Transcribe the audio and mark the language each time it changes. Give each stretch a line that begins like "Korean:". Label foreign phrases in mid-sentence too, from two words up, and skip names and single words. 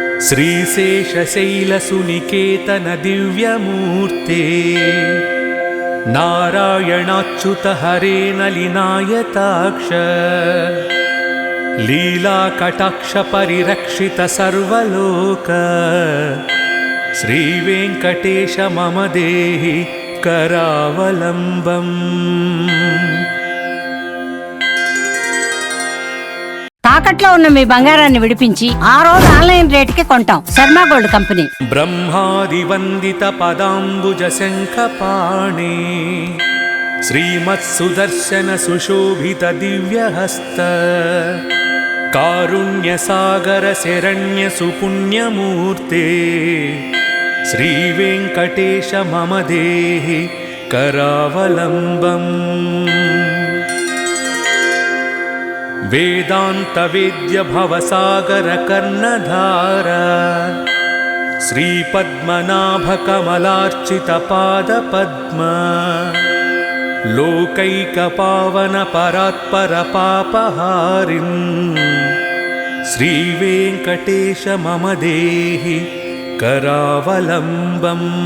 Sanskrit: श्रीशेषशैलसुनिकेतन दिव्यमूर्ते नारायणाच्युत हरे नलिनायताक्ष लीलाकटाक्ष परिरक्षित सर्वलोक श्रीवेङ्कटेश मम देहि करावलम्बम्।
Telugu: తాకట్లో ఉన్న మీ బంగారాన్ని విడిపించి ఆ రోజు ఆన్లైన్ రేటుకి కొంటాం. శర్మ గోల్డ్ కంపెనీ.
Sanskrit: ब्रह्मादि वन्दित पदाम्बुज शङ्खपाणि श्रीमत् सुदर्शन सुशोभित दिव्यहस्त कारुण्य सागर शरण्य सुपुण्यमूर्ते श्री वेङ्कटेश मम देहि करावलम्बम्। वेदांत वेद्य भवसागर कर्णधार श्रीपद्मनाभ कमलार्चित पादपद्म लोकैक पावन परात्पर पापहारिन् श्रीवेङ्कटेश मम देहि करावलम्बम्।